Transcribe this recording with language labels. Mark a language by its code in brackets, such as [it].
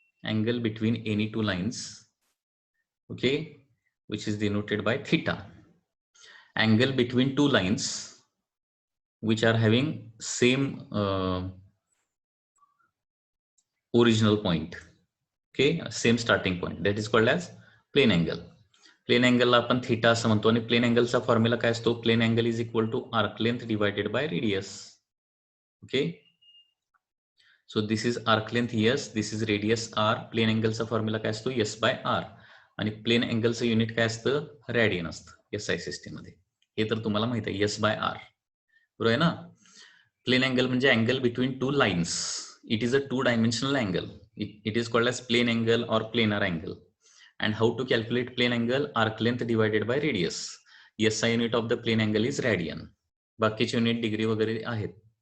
[en] Angle between any 2 lines, okay, which is denoted by theta. Angle between 2 lines which are having same original point, okay, same starting point, that is called as plane angle. [mr] Plain अँगलला आपण theta असं म्हणतो आणि plain अँगलचा formula काय असतो? [en] Plane angle is equal to arc length divided by radius. Okay, so this is arc length S, this is radius R. [mr] Plain अँगलचा formula काय असतो? S by R. आणि plain अँगलचं unit काय असतं? रॅडियन असतं SI system मध्ये. हे तर तुम्हाला माहित आहे, एस बाय आर, बरोबर आहे ना? प्लेन अँगल म्हणजे angle between 2 lines. [en] It is a 2 dimensional angle. It is called as plane angle और planar angle. And how to calculate plane angle? Arc length divided by radius. SI unit of the plane angle is radian. [mr] बाकीचे unit degree वगैरे आहेत.